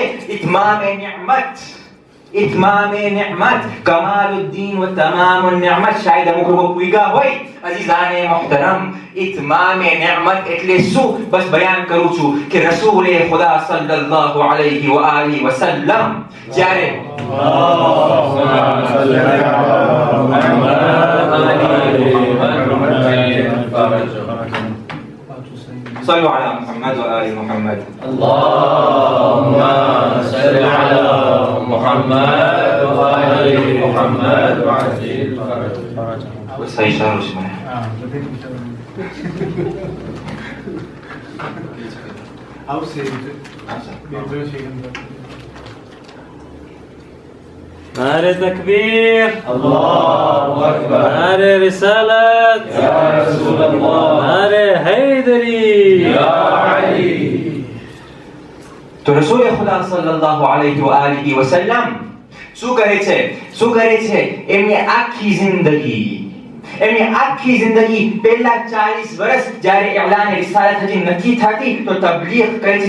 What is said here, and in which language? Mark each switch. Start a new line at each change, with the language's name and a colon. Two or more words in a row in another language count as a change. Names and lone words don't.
Urdu: اتمامِ نعمت,
Arabic: كمال الدين وتمام النعمة.
Gujarati: શાયદ અમુક લોકો પૂગ્યા હોય.
Urdu: عزیزانِ محترم, اتمامِ نعمت
Gujarati: એટલે શું? બસ બયાન કરું છું કે
Urdu: رسولِ خدا
Arabic: صلى الله عليه وآله وسلم
Gujarati: જ્યારે
Arabic: صلوا على محمد وآل محمد. اللهم صل على محمد وآل محمد وعجل فرجهم. وسيشار اسمه.
Urdu: नारे तकबीर,
Arabic: الله أكبر.
Urdu: नारे रिसालत,
Arabic: يا رسول الله.
Urdu: नारे हैदरी,
Arabic: يا علي.
Gujarati: તો
Urdu: رسول خدا
Arabic: صلى الله عليه وآله وسلم
Gujarati: શું કરે છે એમની આખી જિંદગી પહેલા 40 વર્ષ જ્યારે
Urdu: اعلانِ رسالت
Gujarati: હજી નથી થતી તો તબલીગ કરે છે.